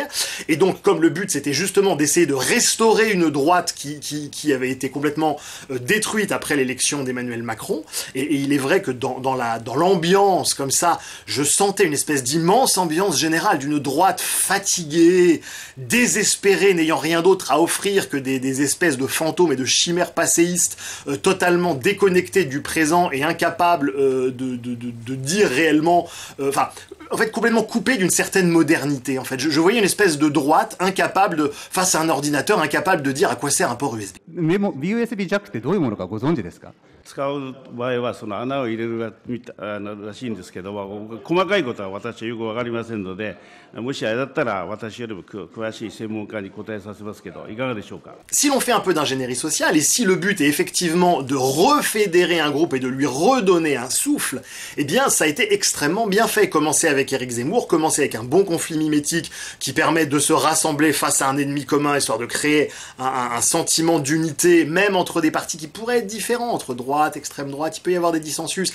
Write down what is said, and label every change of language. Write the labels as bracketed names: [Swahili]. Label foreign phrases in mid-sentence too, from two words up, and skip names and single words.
[French] Et donc, comme le but, c'était justement d'essayer de restaurer une droite qui avait été complètement détruite après l'élection d'Emmanuel Macron, et il est vrai que dans l'ambiance, comme ça, je sentais une espèce d'immense ambiance générale d'une droite fatiguée, désespérée, n'ayant rien d'autre à offrir que des espèces de fantômes et de chimères passéistes totalement déconnectés du présent et incapable de dire réellement, en fait complètement coupé d'une certaine modernité. En fait, je voyais une espèce de droite incapable face à un ordinateur, incapable de dire à quoi sert un port USB. [Japanese] USB ジャックってどういうものかご存知ですか？使う場合はその穴を入れるらしいんですけども、細かいことは私はよくわかりませんので、もしあれだったら私よりも詳しい専門家に答えさせますけど、いかがでしょうか？ [French] Si l'on fait un peu d'ingénierie sociale, et si le but est effectivement de refédérer un groupe et de lui redonner un souffle, eh bien ça a été extrêmement bien fait. Commencer avec Éric Zemmour, commencer avec un bon conflit mimétique qui permet de se rassembler face à un ennemi commun, histoire de créer un sentiment d'unité, même entre des partis qui pourraient être différents, entre droite, extrême droite, il peut y avoir des dissensus.